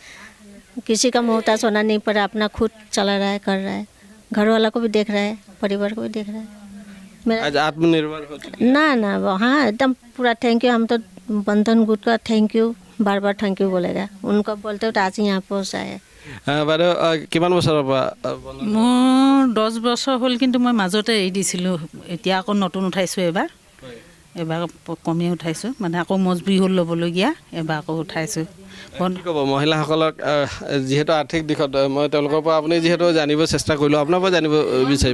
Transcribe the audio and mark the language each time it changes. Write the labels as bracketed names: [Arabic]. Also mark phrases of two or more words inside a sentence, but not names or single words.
[Hindi] किसी का मोहताज होना नहीं पड़ा, अपना खुद चला रहा है, कर रहा है, घर वाला को भी देख रहा है, परिवार को भी देख रहा है। आज आत्मनिर्भर हो चुकी है। ना हाँ, एकदम पूरा [English] thank you. [Hindi] हम तो बंधन गुट का [English] thank you [Hindi] बार बार [English] thank you [Hindi] बोलेगा उनको बोलते तो आज यहाँ पहुँचाए। [Assamese] বাইদেউ কিমান বছৰৰ পৰা মোৰ 10 বছৰ হ'ল কিন্তু মই মাজতে এৰি দিছিলোঁ এতিয়া আকৌ নতুন উঠাইছোঁ এবাৰ কমেই উঠাইছোঁ মানে আকৌ মজবুৰি হ'ল ল'বলগীয়া এবাৰ আকৌ উঠাইছোঁ। কি ক'ব মহিলাসকলক যিহেতু আৰ্থিক দিশত মই তেওঁলোকৰ পৰা আপুনি যিহেতু জানিব চেষ্টা কৰিলোঁ আপোনাৰ পৰা জানিব বিচাৰিম।